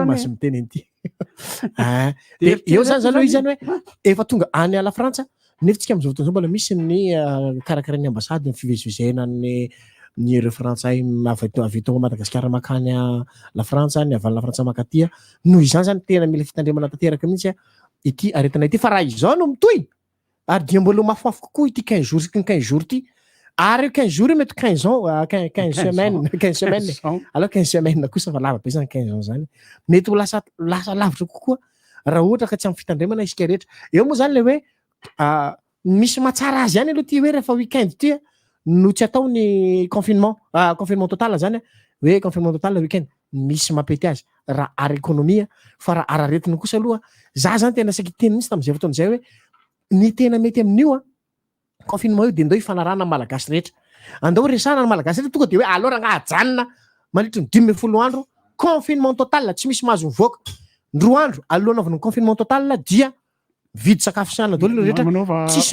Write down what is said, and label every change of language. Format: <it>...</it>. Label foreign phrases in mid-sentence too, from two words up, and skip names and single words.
<mg>masy miteneny ty de eo zany zany hoe izy zany hoe efa tonga any ala Frantsa nefa tsika am'izao fotoana mbola misy ny karakara ny ambasady ny fivezivezena ny ireo frantsay avy eto Madagasikara makany la Frantsa ny avy la Frantsa makatia noho izany zany tena mila fitandremana tanteraka mihitsy ity aretina ity fa raha izao no mitohy ary dia mbola mafimafy kokoa ity 15 jours sy 15 jours ty ary 15 jours mety</mg> <fr>15 ans 15 semaines alors 15 semaines</fr> <mg>kosa fa lava be zany 15 ans zany mety ho lasa lavitra kokoa raha ohatra ka tsy amin'ny fitandremana isika rehetra eo moa zany le hoe misy mahatsara azy ihany aloha ty hoe rehefa weekend ty no tsy atao ny</mg> <fr>confinement total</fr> <mg>zany hoe</mg> <fr>confinement total</fr> <mg>weekend misy mapety azy raha ara économie fa raha ara aretina kosa aloha za zany tena saky teny mihitsy tam'izay fotoana zay hoe ny tena mety amin'io confinement io de ndao ifanarana malagasy rehetra andao resana ny malagasy rehetra tonga de hoe alora ngahajanona mandritry ny 12 andro</mg> <fr>confinement total</fr> <mg>tsy misy mahazo mivoaka ndroa andro alohana avy ny</mg> <fr>confinement total</fr> <mg>dia vidy sakafo sana daholo rehetra tsisy</mg>